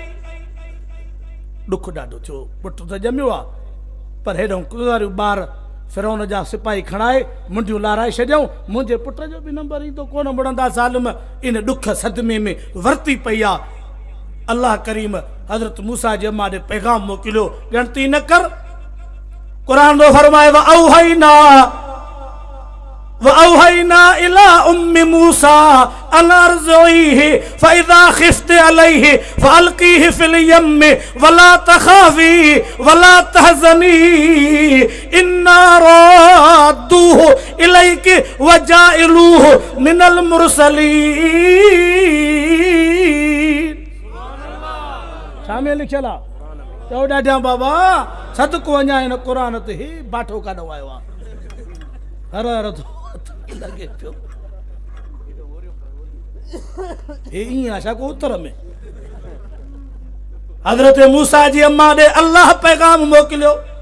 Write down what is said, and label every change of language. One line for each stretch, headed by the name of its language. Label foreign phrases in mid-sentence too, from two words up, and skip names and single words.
Sindhi: ॾुख ॾाढो थियो पुटु त ॼमियो आहे पर हेॾो गुज़ारियूं ॿार फिरौन जा सिपाही खणाए मुंडियूं लाराए छॾियऊं मुंहिंजे पुट जो बि नंबर ईंदो कोन मुड़ंदा ज़ालिम इन ॾुख सदमे में वरती पई आहे अल्लाह करीम हज़रत मूसा जी अम्मा ॾे पैगाम मोकिलियो ॻणती न कर कुरान तो फरमाए
Arabic: وأوحينا إلى أم موسى أن أرضعيه فإذا خفت عليه فألقيه في اليم ولا تخافي ولا تحزني إنا رادوه إليك وجاعلوه من المرسلين शामिल लिखियल आहे चओ ॾाढा बाबा सदको अञा हिन क़ुरान ते हे बाठो काॾो आयो आहे हर हर लॻे पियो हे ईअं छा को उत्तर में हज़रत मूसा जी अम्मा ॾे अल्लाह पैगाम मोकिलियो